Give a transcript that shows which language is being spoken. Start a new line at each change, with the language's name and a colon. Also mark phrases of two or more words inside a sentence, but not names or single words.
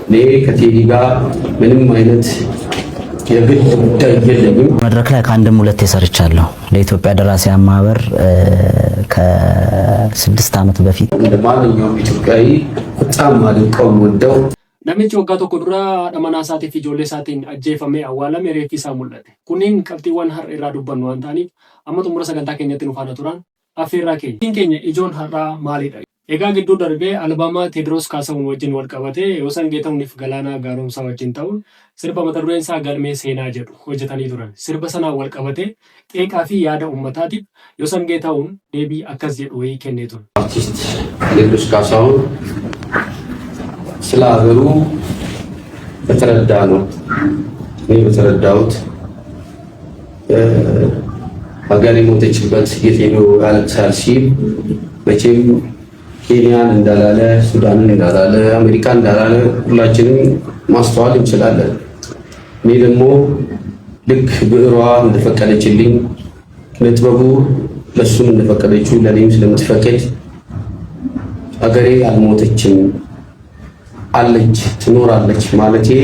Amharic: ከቴዲ ጋር ምንም አይነት የግል ጉዳይ የለኝም። መድረክ ላይ ከአንድም ሁለት ሰርቻለሁ። ለኢትዮጵያ ደራሲያን ማህበር ከ6 ዓመት በፊት እንደማንኛውም ኢትዮጵያዊ በጣም አድንቀው ወደው
Oromo: namichi waggaa tokko dura dhamana isaatii fi ijoollee isaatiin ajjeefamee awwaalame reeffi isaa mul'ate. Kunniin qabxiiwwan har'a irraa dubbannu waan ta'aniif amma xumura sagantaa keenyatti nu faana turan affeerraa keenya ijoon har'aa maalidha? Egaa gidduu darbee albaama Teediroos Kaasahuun wajjin wal qabatee Yoosan Geetahuuniif Galaanaa Gaaromsaa wajjin ta'uun sirba mata dureen isaa galmee seenaa jedhu hojjetanii turan. Sirba sanaan wal qabatee qeeqaa fi yaada uummataatiif Yoosan Geetahuun deebii akkas jedhu wayii kennee ture.
Amharic: አርቲስት ቴዲሮስ ካሳሁን ስለ ሀገሩ በተረዳ ነው። እኔ በተረዳሁት ሀገር የሞተችበት የቴዲ ያለቅሳል ሲል መቼም ኬንያን እንዳላለ ሱዳንን እንዳላለ አሜሪካ እንዳላለ ሁላችንም ማስተዋል እንችላለን። እኔ ደግሞ ልክ ብዕሯ እንደፈቀደችልኝ ለጥበቡ ለሱም እንደፈቀደችው ለኔም ስለምትፈቅድ ሀገሬ አልሞተችም አለች ትኖራለች ማለቴ